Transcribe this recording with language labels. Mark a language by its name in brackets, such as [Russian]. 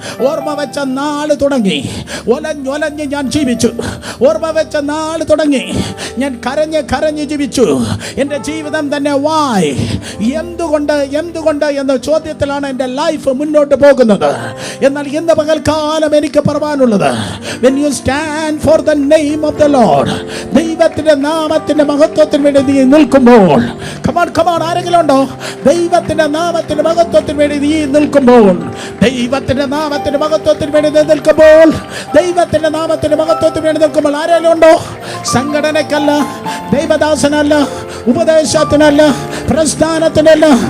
[Malayalam] ഓർമ്മ വെച്ച നാൾ തുടങ്ങി ഒലഞ്ഞൊലഞ്ഞ് ഞാൻ ജീവിച്ചു. ഓർമ്മ വെച്ച നാൾ തുടങ്ങി ഞാൻ കരഞ്ഞ് ജീവിച്ചു. എൻ്റെ ജീവിതം തന്നെ വായ്, എന്തുകൊണ്ട് എന്ന ചോദ്യത്തിലാണ് എൻ്റെ ലൈഫ് മുന്നോട്ട് പോകുന്നത്. [English] എന്നാൽ ഇന്ന് പകൽക്കാലം എനിക്ക് പറയാനുള്ളത്, when you stand for the name of the Lord, ദൈവത്തിൻ്റെ നാമത്തിൻ്റെ [Malayalam] നാമത്തിന്റെ മഹത്വത്തിന് വേണ്ടി നീ നിൽക്കുമ്പോൾ, കമാൺ ആരെങ്കിലും ഉണ്ടോ? ദൈവത്തിന്റെ നാമത്തിന്റെ മഹത്വത്തിന് വേണ്ടി നീ നിൽക്കുമ്പോൾ, ദൈവത്തിന്റെ നാമത്തിന്റെ മഹത്വത്തിന് വേണ്ടി നിൽക്കുമ്പോൾ, ദൈവത്തിന്റെ നാമത്തിന്റെ മഹത്വത്തിന് വേണ്ടി നിൽക്കുമ്പോൾ ആരെങ്കിലും ഉണ്ടോ? സംഘടനക്കല്ല, ദൈവദാസനല്ല, ഉപദേശത്തിനല്ല, പ്രസ്ഥാനത്തിനല്ല.